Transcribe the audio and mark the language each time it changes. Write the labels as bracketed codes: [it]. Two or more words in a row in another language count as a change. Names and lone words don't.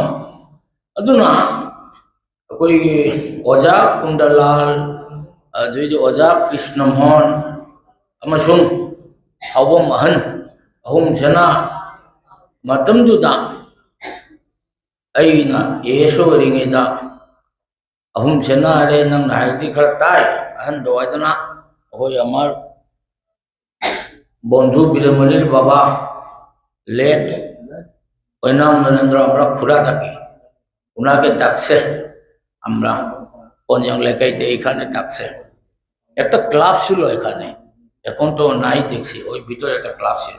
[mni] ꯑꯗꯨꯅ ꯑꯩꯈꯣꯏꯒꯤ ꯑꯣꯖꯥ ꯀꯨꯟꯗꯂꯥꯜ ꯑꯗꯩꯗꯤ ꯑꯣꯖꯥ ꯀ꯭ꯔꯤꯁꯅꯃꯣꯍꯟ ꯑꯃꯁꯨꯡ ꯍꯥꯎꯕꯝ ꯑꯍꯟ ꯑꯍꯨꯝꯁꯤꯅ ꯃꯇꯝꯗꯨꯗ ꯑꯩꯅ AS ꯑꯣꯏꯔꯤꯉꯩꯗ ꯑꯍꯨꯝꯁꯤꯅ ꯍꯥꯏꯔꯦ ꯅꯪꯅ ꯍꯥꯏꯔꯗꯤ ꯈꯔ ꯇꯥꯏ ꯑꯍꯟꯗꯣ ꯍꯥꯏꯗꯅ ꯑꯩꯈꯣই [bn] আমার বন্ধু বীরমণির বাবা লেট ওইনাম নরেন্দ্র আমরা খুরা থাকি ওনাকে ডাকছে আমরা পঞ্জাং লেখাইতে এইখানে ডাকছে একটা ক্লাব ছিল এখানে এখন তো নাই দেখছি ওই ভিতরে একটা ক্লাব ছিল